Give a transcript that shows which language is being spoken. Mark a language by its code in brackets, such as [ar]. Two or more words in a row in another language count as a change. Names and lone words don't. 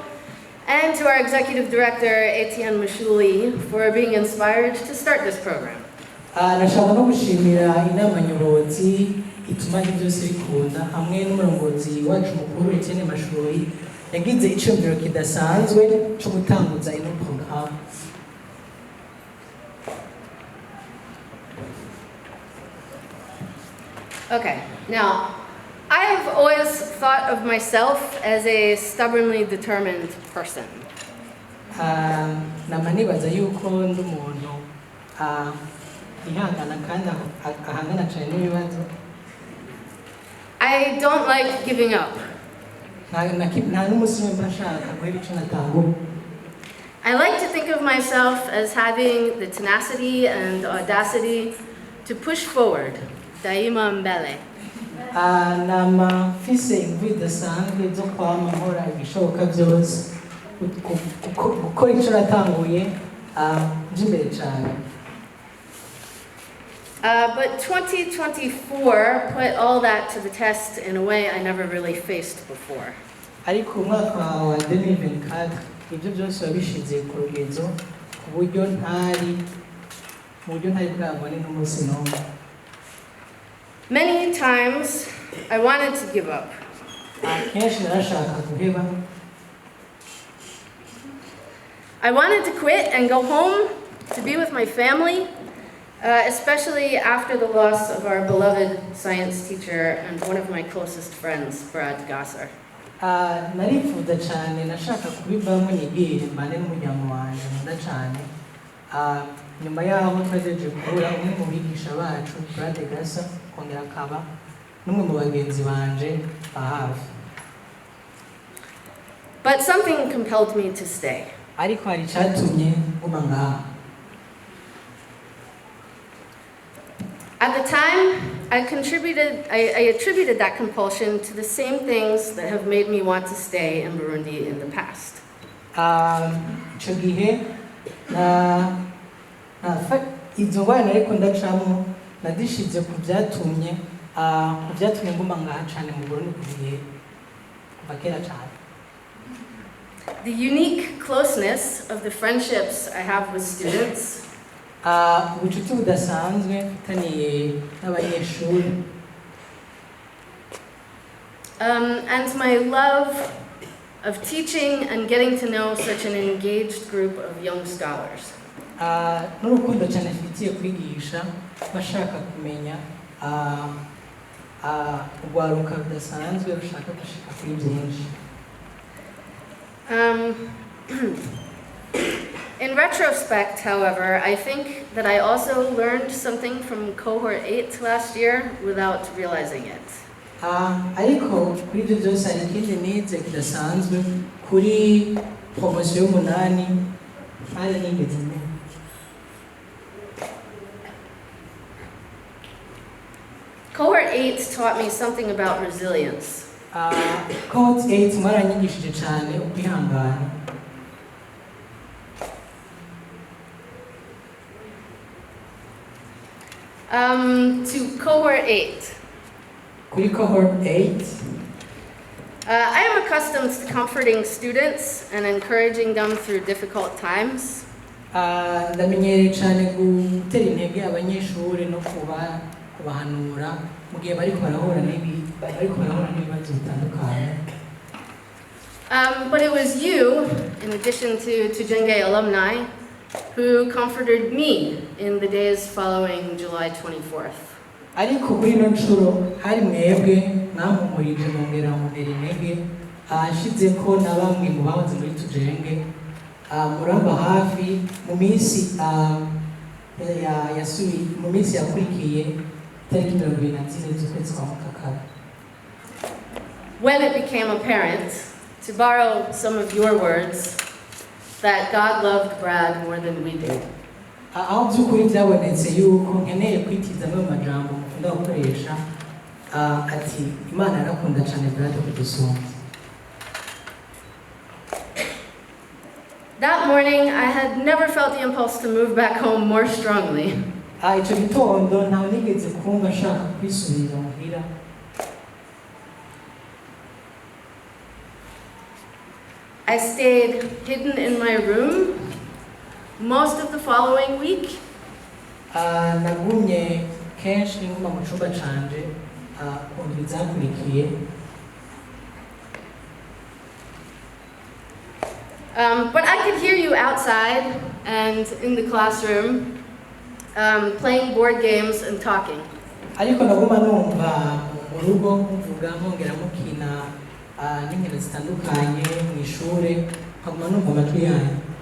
[en] And to our executive director, Etienne Mashuli, for being inspired to start this program. [rn] Nashaka no gushimira inama nyobozi ituma byose bikunda hamwe n'umurongozi wacu mukuru Etienne Mashuli yagize icyumviro kidasanzwe cyo gutanguza ino program. [en] Okay, now I have always thought of myself as a stubbornly determined person. [rn] Namanibaza yuko ndi umuntu ihangana kandi ahangana cyane n'ibibazo. [en] I don't like giving up. [rn] Nta n'umunsi umwe mbashaka guhera icyo natanguye. [en] I like to think of myself as having the tenacity and audacity to push forward, [sw] daima mbele. [rn] Nama mfise imvi idasanzwe zo kwama nkora ibishoboka byose gukora icyo natanguye nje imbere cyane. [en] But 2024 put all that to the test in a way I never really faced before. [rn] Ariko umwaka wa 2024 ibyo byose wabishize ku rugenzo ku buryo ntari bwabone n'umunsi n'umwe. [en] Many times I wanted to give up. I wanted to quit and go home to be with my family, especially after the loss of our beloved science teacher and one of my closest friends, Brad Gasser. [rn] Narifuza cyane nashaka kubivamo nigire mbane n'umuryango wanjye nkunda cyane. Nyuma yaho twaje kubura umwe mu bigisha bacu Brad Gasser kongera akaba n'umwe mu bagenzi banje ba hafi. [en] But something compelled me to stay. [rn] Ariko hari icyatumye nguma ngaha. [en] At the time, I attributed that compulsion to the same things that have made me want to stay in Burundi in the past. [rn] Icyo gihe izo ngorane ariko ndacamo nadishize ku byatumye nguma ngaha cyane mu Burundi kuva kera cyane. [en] The unique closeness of the friendships I have with students, [rn] ubucuti budasanzwe mfitaniye n'abanyeshuri, [en] and my love of teaching and getting to know such an engaged group of young scholars. [rn] n'urukundo cyane mfitiye kwigisha bashaka kumenya urwaruka rudasanzwe rushaka gushika kuri byinshi. [en] In retrospect, however, I think that I also learned something from Cohort 8 last year without realizing it. [rn] Ariko kuri ibyo byose hari ikindi nize kidasanzwe kuri promosiyo y'umunani hari n'ingezi nini. [en] Cohort 8 taught me something about resilience. [rn] Cohort 8 mwaranyigishije cyane ukwihangana. [en] To Cohort 8. [rn] Kuri Cohort 8, [en] I am accustomed to comforting students and encouraging them through difficult times. [rn] ndamenyereye cyane gutera intege abanyeshuri no kubahanura mu gihe bariko barahura n'ibibazo bitandukanye. [en] But it was you, in addition to Jenge alumni, who comforted me in the days following July 24th. [rn] Ariko kuri ino nshuro hari mwebwe mwampumurije mwongera muntera intege, ashize ko na bamwe mu bahoze muri tujenge muramba hafi mu minsi mu minsi yakurikiye tariki 24 z'ukwezi kwa Mukakara. [en] When it became apparent, to borrow some of your words, that God loved Brad more than we did. [rn] Aho by'ukuri byabonetse yuko nkeneye kwitiza amwe mu majambo mukunda gukoresha, ati Imana yarakunda cyane Brad kudusumba. [en] That morning, I had never felt the impulse to move back home more strongly. [rn] Icyo gitondo ntawe nigeze kumva ashaka kwisubira muhira. [en] I stayed hidden in my room most of the following week. [rn] Nagumye kenshi nguma mu cyumba canje ku ndwi zakurikiye. [en] But I could hear you outside and in the classroom, playing board games and talking. [rn] Ariko naguma numva mu rugo muvuga mwongera mukina n'inkino zitandukanye mu ishure, nkaguma numva amajwi yanyu.